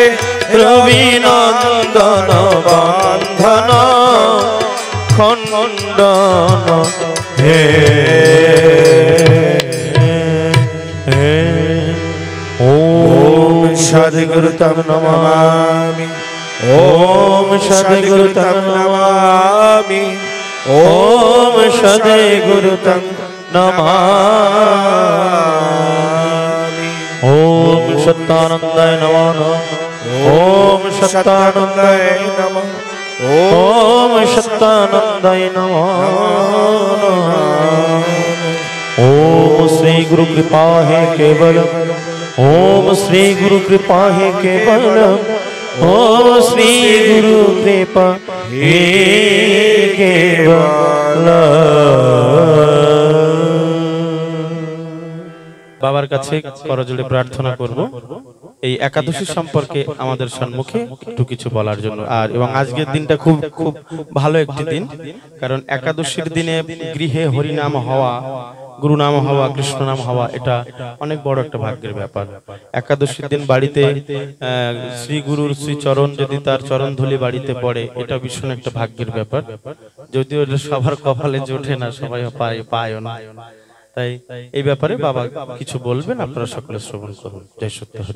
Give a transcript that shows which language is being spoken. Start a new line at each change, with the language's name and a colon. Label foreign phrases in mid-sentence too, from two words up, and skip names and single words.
Sanskrit: রবি নন্দন বন্ধন খণ্ডন হে ওম সদ্গুরু তম নমামি ওম সদ্গুরু তম নমামি ওম সদ্গুরু তম নমামি ওম সত্যানন্দায় নমঃ ওম সত্যানন্দায় নমঃ ओम सत्यानंदाय नमः
Hindi: ओम श्री गुरु कृपा है केवल ओम श्री गुरु कृपा है केवल ओम श्री गुरु कृपा है
Bangla: केवल বাবার কাছে করজোড়ে প্রার্থনা করব এই একাদশী সম্পর্কে আমাদের সম্মুখে একটু কিছু বলার জন্য আর এবং আজকের দিনটা খুব খুব ভালো একটি দিন কারণ একাদশীর দিনে গৃহে হরিনাম হওয়া গুরু নাম হওয়া কৃষ্ণ নাম হওয়া এটা অনেক বড় একটা ভাগ্যের ব্যাপার একাদশীর দিন বাড়িতে শ্রী গুরুর শ্রী চরণ যদি তার চরণ ধুলি বাড়িতে পড়ে এটা ভীষণ একটা ভাগ্যের ব্যাপার যদিও এটা সবার কপালে জোটে না সবাই পায়ও না তাই এই ব্যাপারে বাবা কিছু বলবেন আপনারা সকলে শ্রবণ করুন জয় সত্য হরি